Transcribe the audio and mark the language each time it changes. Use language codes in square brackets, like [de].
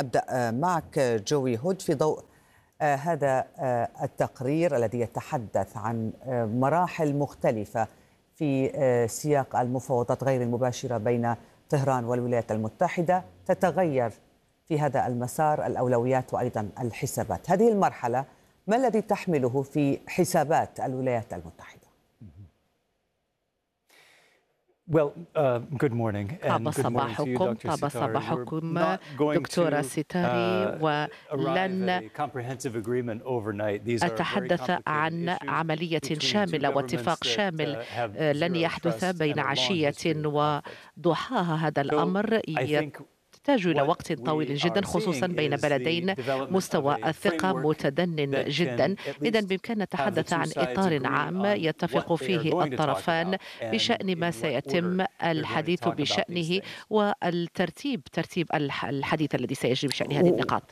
[ar] أبدأ معك جوي هود، في ضوء هذا التقرير الذي يتحدث عن مراحل مختلفة في سياق المفاوضات غير المباشرة بين طهران والولايات المتحدة، تتغير في هذا المسار الأولويات وأيضا الحسابات. هذه المرحلة ما الذي تحمله في حسابات الولايات المتحدة؟ [en] Well, good morning and good morning to you, Dr. Sitari. We're not going to arrive at a comprehensive agreement overnight. These are very complicated issues between two governments that have zero trust and a long history. [ar] يحتاج إلى وقت طويل جدا، خصوصا بين بلدين مستوى الثقة متدنٍ جدا. إذن بإمكاننا نتحدث عن إطار عام يتفق فيه الطرفان بشأن ما سيتم الحديث بشأنه والترتيب، ترتيب الحديث الذي سيجري بشأن هذه النقاط.